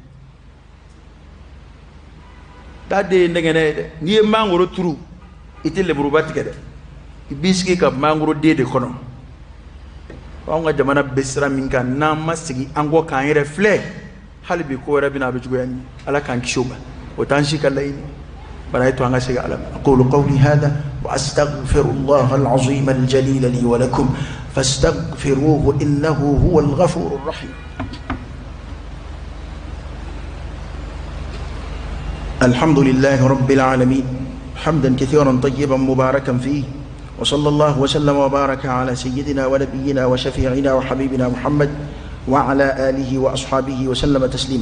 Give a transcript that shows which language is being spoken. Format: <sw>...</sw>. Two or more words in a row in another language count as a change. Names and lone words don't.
<bm>daa de ye nɛgɛnɛ ye dɛ n'i ye mangoro turu i tɛ leburuba tigɛ dɛ i b'i sigi ka mangoro den de kɔnɔ anw ka jamana bɛ sira min kan n'an ma sigi an kɔ k'an yɛrɛ filɛ hali bi ko wɛrɛ bɛna a bɛ juguya ɲɛ ala k'an kisi o ma o t'an si ka laɲini bana ye to an ka segin ala ma</bm> <ar>أقول قولي هذا وأستغفر الله العظيم الجليل لي ولكم فاستغفروه إنه هو الغفور الرحيم الحمد لله رب العالمين حمدا كثيرا طيبا مباركا فيه وصلى الله وسلم وبارك على سيدنا ونبينا وشفيعنا وحبيبنا محمد وعلى آله وأصحابه وسلم تسليما</ar>